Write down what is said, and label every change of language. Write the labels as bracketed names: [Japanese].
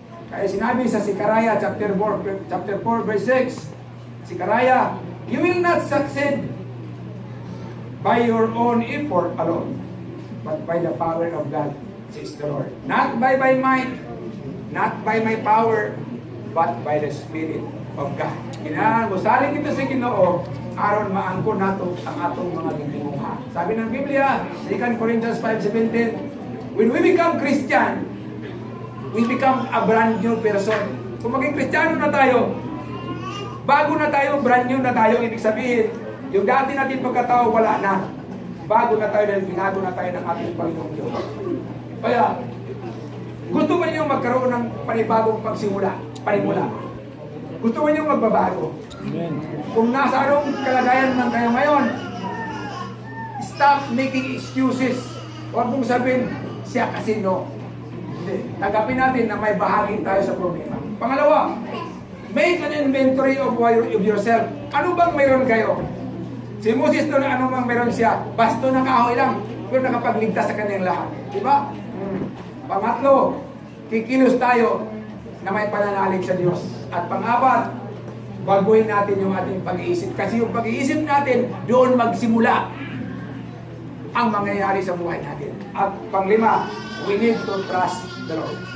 [Filipino] Kaya sinabi sa [English] Sikaraya chapter 4 verse 6, Sikaraya, you will not succeed by your own effort alone, but by the power of God, says the Lord. Not by my might, not by my power, but by the Spirit of God. [Cebuano] Kailangan musalig ito sa Ginoo, aron maangkon nato ang atong mga ginimuha. [Filipino] Sabi ng Biblia, [English] 2 Corinthians 5:17, when we become Christian, we become a brand new person. [Filipino] Kung maging Kristiyano na tayo, bago na tayo, brand new na tayo, ibig sabihin, yung dati natin pagkatao, wala na. Bago na tayo dahil binago na tayo ng ating Panginoong Diyos. Kaya, gusto ba niyo magkaroon ng panibagong panimula? Gusto ba niyo magbabago? Amen. Kung nasa anong kalagayan man kayo ngayon, [English] stop making excuses. [Filipino] Huwag mong sabihin, siya kasi no. Hindi. Tanggapin natin na may bahagi tayo sa problema. [English] Pangalawa, make an inventory of yourself. [Filipino] Ano bang mayroon kayo? Si Moses doon, ano bang mayroon siya? Basto na kahoy lang, pero nakapagligtas sa kanyang lahat. Diba? Pangatlo, kikilos tayo na may pananalig sa Diyos. At pang-apat, baguhin natin yung ating pag-iisip. Kasi yung pag-iisip natin, doon magsimula ang mangyayari sa buhay natin. At pang-lima, [English] we need to trust the Lord.